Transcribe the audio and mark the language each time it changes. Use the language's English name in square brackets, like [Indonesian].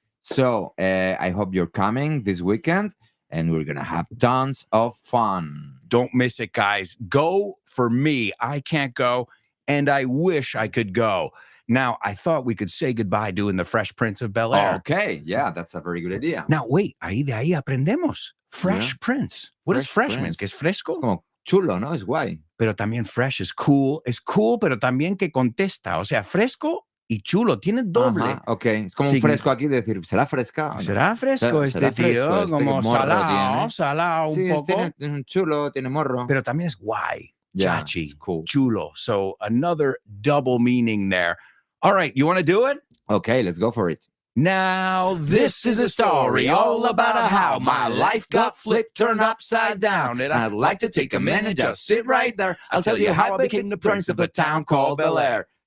[English] So I hope you're coming this weekend, and we're going to have tons of fun. Don't miss it, guys. Go for me. I can't go, and I wish I could go. Now, I thought we could say goodbye doing the Fresh Prince of Bel-Air. Okay, yeah, that's a very good idea. Now, wait, [Spanish] de ahí aprendemos. [English] Fresh Prince. What does fresh mean? [Spanish] ¿Que es fresco? Como chulo, ¿no? Es guay. Pero también fresh es cool, pero también que contesta. O sea, fresco y chulo, tiene doble. Ajá, ok, es como un fresco aquí de decir, ¿será fresca? ¿No? ¿Será fresco este ¿Será tío? fresco Como morro salado un poco. Tiene chulo, tiene morro. Pero también es guay, chachi, [English] cool. [Spanish] chulo. [English] So another double meaning there. All right, you want to do it? Okay, let's go for it. Now, this is a story all about how my life got flipped, turned upside down. And I'd like to take a minute, just sit right there. I'll tell you how I became the prince of a town called Bel-Air.